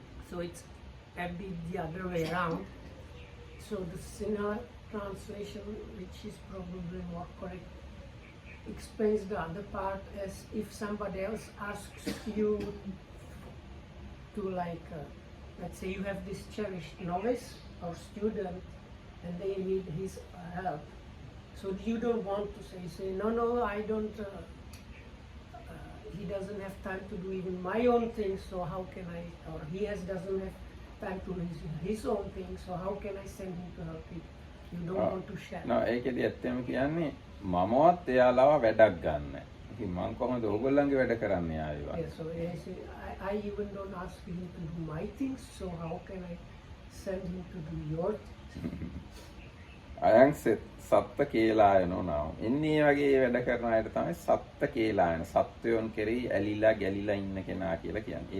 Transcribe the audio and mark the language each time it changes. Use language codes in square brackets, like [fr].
[en] So it's a bit the other way around. So the Sinha translation, which is probably more correct, explains the other part as if somebody else asks you to let's say you have this cherished novice or student and they need his help. So you don't want to say no, I don't, he doesn't have time to do even my own things, so how can I, or he doesn't have time to do his own things, so how can I send him to help you? You don't want to share. No, [si] ඒකෙදි ඇත්තම කියන්නේ මමවත් එයාලව වැඩක් ගන්න. ඉතින් මම කොහොමද ඕගොල්ලන්ගේ වැඩ කරන්නේ ආයෙවා? [en] Yeah, so I even don't ask him to do my things, so how can I send him to do your things? [pi] අයං සත්ත කේලායනෝ නාම. [si] ඉන්නේ වගේ වැඩ කරන අයට තමයි සත්ත කේලායන. සත්වයන් කෙරෙහි ඇලිලා ගැලිලා ඉන්න කෙනා කියලා කියන්නේ.